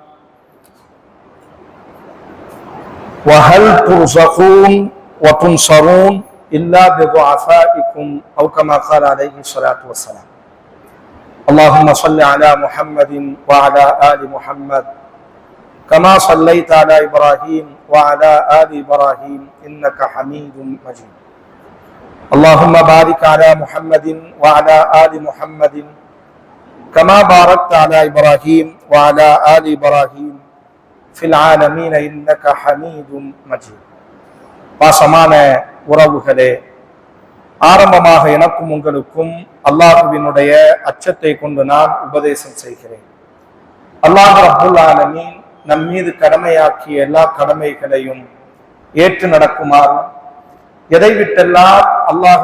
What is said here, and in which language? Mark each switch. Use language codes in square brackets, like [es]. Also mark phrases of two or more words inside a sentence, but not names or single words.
[ar] وهل ترزقون وتنصرون إلا بضعفائكم أو كما قال عليه الصلاة والسلام اللهم صل على محمد وعلى آل محمد كما صليت على إبراهيم وعلى آل إبراهيم إنك حميد مجيد اللهم بارك على محمد وعلى آل محمد كما باركت على إبراهيم وعلى آل إبراهيم في العالمين إنك حميد مجيد [ta] பாசமான உறவுகளே, ஆரம்பமாக எனக்கும் உங்களுக்கும் அல்லாஹ்வினுடைய அச்சத்தை கொண்டு நான் உபதேசம் செய்கிறேன். அல்லாஹ் [ar] رب العالمين [ta] நம் மீது கடமையாக்கிய எல்லா கடமைகளையும் ஏற்று நடக்குமாறும் எதை விட்டெல்லாம் அல்லாஹ்